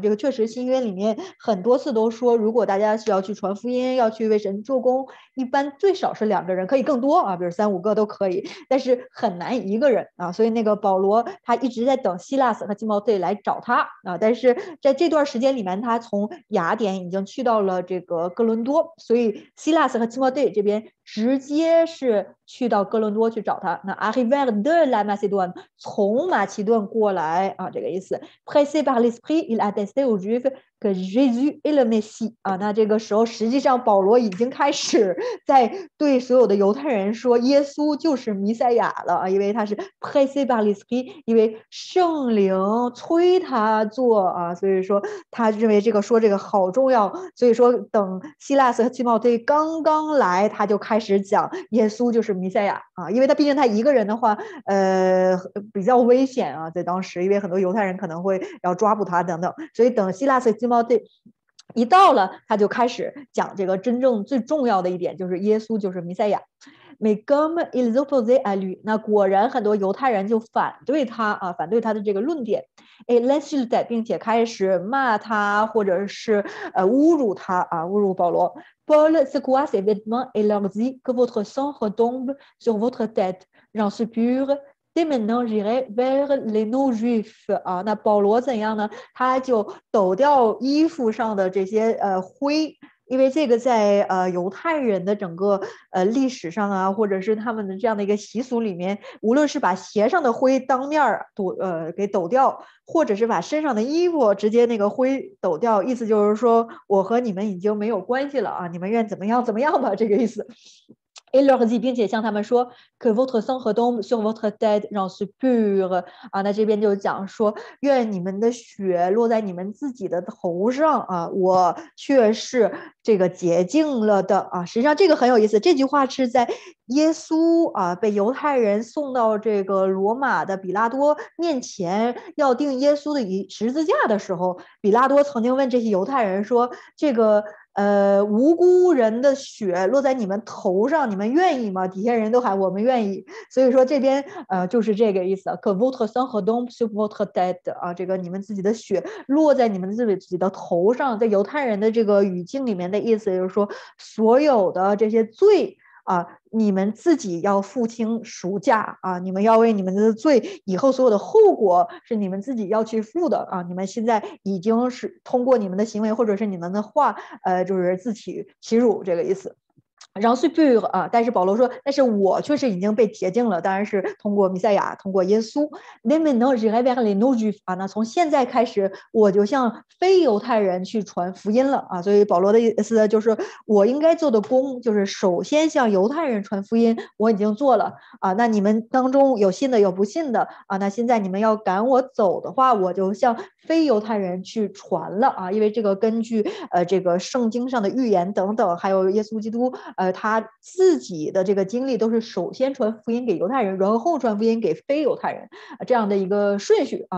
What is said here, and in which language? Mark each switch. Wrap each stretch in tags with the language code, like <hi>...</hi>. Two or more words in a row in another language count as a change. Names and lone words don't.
<zh>这个确实新约里面很多次都说，如果大家需要去传福音，要去为神做工，一般最少是2个人，可以更多啊，比如3、5个都可以，但是很难一个人啊。所以那个保罗他一直在等希拉斯和提摩太来找他啊。但是在这段时间里面，他从雅典已经去到了这个哥伦多，所以希拉斯和提摩太这边直接是去到哥伦多去找他。那</zh> <fr>arriver de la Macédoine</fr> <zh>从马其顿过来啊，这个意思。</zh> <fr>pressé par l'esprit, il attestait aux Juifs que Jésus est le Messie</fr> <zh>啊。那这个时候实际上保罗已经开始在对所有的犹太人说耶稣就是弥赛亚了啊，因为他是</zh> <fr>pressé par l'esprit，</fr> <zh>因为圣灵催他做啊，所以说他认为这个好重要。所以说等希拉斯和提摩太刚刚来，他就开始讲耶稣就是弥赛亚啊，因为他毕竟他一个人的话，比较危险啊，在当时，因为很多犹太人可能会要抓捕他等等，所以等希拉斯、提摩太一到了，他就开始讲这个真正最重要的一点，就是耶稣就是弥赛亚。</zh> <fr>Mais comme ils opposaient à lui，</fr> <zh>那果然很多犹太人就反对他啊，反对他的这个论点，l'insultaient， 并且开始骂他，或者是侮辱他啊，侮辱保罗。</zh> <fr>Paul secoua ses vêtements et leur dit que votre sang retombe sur votre tête. J'en suis pur.Dès maintenant, j'irai vers les non-juifs 啊。</fr> <zh>那保罗怎样呢？他就抖掉衣服上的这些灰，因为这个在犹太人的整个历史上啊，或者是他们的这样的一个习俗里面，无论是把鞋上的灰当面给抖掉，或者是把身上的衣服直接那个灰抖掉，意思就是说我和你们已经没有关系了啊，你们愿怎么样怎么样吧，这个意思。</zh> <fr>Et leur dit，</fr> <zh>并且向他们说</zh> <fr>que votre sang retombe sur votre tête, j'en suis pur 啊。</fr> <zh>那这边就讲说，愿你们的血落在你们自己的头上啊，我却是这个洁净了的啊。实际上这个很有意思，这句话是在耶稣啊被犹太人送到这个罗马的比拉多面前，要钉耶稣的十字架的时候，比拉多曾经问这些犹太人说：“这个无辜人的血落在你们头上，你们愿意吗？” 底下人都喊我们愿意。所以说这边就是这个意思 ，</zh> <fr>que votre sang retombe sur votre tête</fr> <zh>啊，这个你们自己的血落在你们自己的头上，在犹太人的这个语境里面的意思就是说，所有的这些罪啊，你们自己要付清赎价啊，你们要为你们的罪以后所有的后果是你们自己要去付的啊，你们现在已经是通过你们的行为或者是你们的话，就是自取其辱这个意思。然后是 pur 啊，但是保罗说，但是我确实已经被洁净了，当然是通过弥赛亚，通过耶稣。</zh> <fr>Mais maintenant j'irai vers les non-juifs</fr> <zh>啊，那从现在开始，我就向非犹太人去传福音了啊。所以保罗的意思就是我应该做的工，就是首先向犹太人传福音，我已经做了啊。那你们当中有信的，有不信的啊。那现在你们要赶我走的话，我就向非犹太人去传了啊。因为这个根据这个圣经上的预言等等，还有耶稣基督他自己的这个经历都是首先传福音给犹太人，然后传福音给非犹太人这样的一个顺序啊。</zh>